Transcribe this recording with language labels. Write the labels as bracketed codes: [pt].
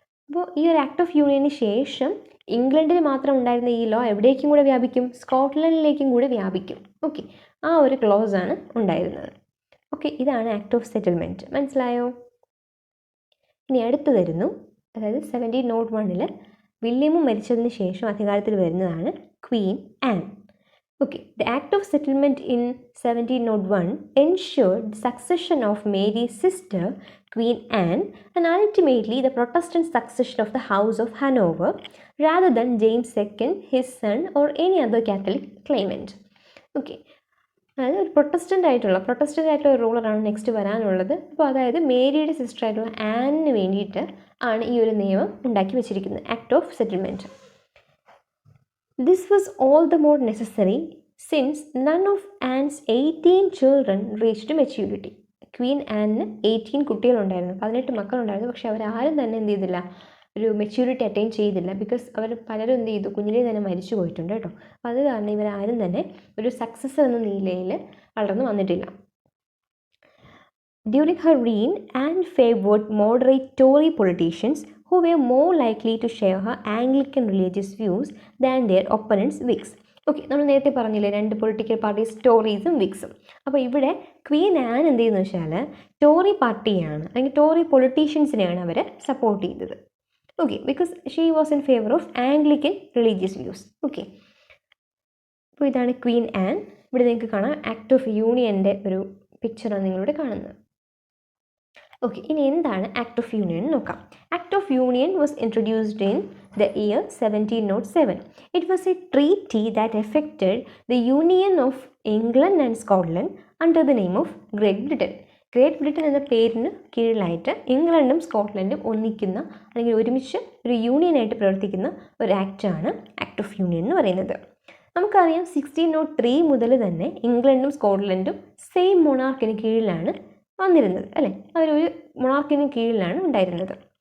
[ml] അപ്പോൾ ഈ ഒരു ആക്ട് ഓഫ് യൂണിയന് ശേഷം ഇംഗ്ലണ്ടിൽ മാത്രം ഉണ്ടായിരുന്ന ഈ ലോ എവിടേക്കും കൂടെ വ്യാപിക്കും, സ്കോട്ട്ലൻഡിലേക്കും കൂടെ വ്യാപിക്കും. ഓക്കെ, ആ ഒരു ക്ലോസ് ആണ് ഉണ്ടായിരുന്നത്. ഓക്കെ, ഇതാണ് ആക്ട് ഓഫ് സെറ്റിൽമെൻറ്റ്. മനസ്സിലായോ? ഇനി അടുത്ത് വരുന്നു, അതായത് 1701 വില്യമും മരിച്ചതിന് ശേഷം അധികാരത്തിൽ വരുന്നതാണ് Queen an. [en] Okay, the Act of Settlement in 1701 ensured the succession of Mary's sister, Queen Anne, and ultimately the Protestant succession of the House of Hanover, rather than James II, his son, or any other Catholic claimant. [ml] Okay, അതായത് ഒരു Protestant ആയിട്ടുള്ള റൂളറാണ് next വരാനുള്ളത്. അപ്പോൾ അതായത് മേരിയുടെ sister ആയിട്ടുള്ള ആനിന് വേണ്ടിയിട്ട് ആണ് ഈ ഒരു നിയമം ഉണ്ടാക്കി വെച്ചിരിക്കുന്നത്, act of settlement. [en] This was all the more necessary since none of Anne's 18 children reached maturity. [ml] Queen ആനിന് 18 കുട്ടികളുണ്ടായിരുന്നു, 18 മക്കളുണ്ടായിരുന്നു. പക്ഷെ അവരാരും തന്നെ എന്ത് ചെയ്തില്ല, ഒരു മെച്യൂരിറ്റി അറ്റൈൻ ചെയ്തില്ല. ബിക്കോസ് അവർ പലരും എന്ത് ചെയ്തു, കുഞ്ഞിലേ തന്നെ മരിച്ചു പോയിട്ടുണ്ട് കേട്ടോ. അപ്പോൾ അത് കാരണം ഇവരാരും തന്നെ ഒരു സക്സസർ എന്ന നിലയിൽ വളർന്നു വന്നിട്ടില്ല. [en] During her reign, Anne favored moderate Tory politicians who were more likely to share her Anglican religious views than their opponents Whigs. [ml] Okay, നമ്മൾ നേരത്തെ പറഞ്ഞില്ലേ രണ്ട് പൊളിറ്റിക്കൽ പാർട്ടീസ്, ടോറീസും വിഗ്സും. അപ്പോൾ ഇവിടെ ക്വീൻ ആൻ എന്ത് ചെയ്യുന്നു വെച്ചാൽ ടോറി പാർട്ടിയാണ്, അല്ലെങ്കിൽ ടോറി പൊളിറ്റീഷ്യൻസിനെയാണ് അവർ സപ്പോർട്ട് ചെയ്തത്. [en] Okay, because she was in favour of Anglican religious views. [ml] Okay, അപ്പോൾ ഇതാണ് ക്വീൻ ആൻ. ഇവിടെ നിങ്ങൾക്ക് കാണാം ആക്ട് ഓഫ് യൂണിയൻ്റെ ഒരു പിക്ചറാണ് നിങ്ങളിവിടെ കാണുന്നത്. [en] okay, [ml] ഇനി എന്താണ് ആക്ട് ഓഫ് യൂണിയൻ നോക്കാം. [en] Act of union was introduced in the year 1707. It was a treaty that affected the union of England and Scotland under the name of Great Britain. [ml] Great Britain എന്ന പേരിന് കീഴിലായിട്ട് ഇംഗ്ലണ്ടും സ്കോട്ട്ലൻഡും ഒന്നിക്കുന്ന അല്ലെങ്കിൽ ഒരുമിച്ച് ഒരു യൂണിയനായിട്ട് പ്രവർത്തിക്കുന്ന ഒരു ആക്റ്റാണ് ആക്ട് ഓഫ് യൂണിയൻ എന്ന് പറയുന്നത്. നമുക്കറിയാം 1603 മുതൽ തന്നെ ഇംഗ്ലണ്ടും സ്കോട്ട്ലൻഡും സെയിം മൊണാർക്കിന് കീഴിലാണ് വന്നിരുന്നത് അല്ലേ, അവരൊരു മൊണാർക്കിന് കീഴിലാണ് ഉണ്ടായിരുന്നത്.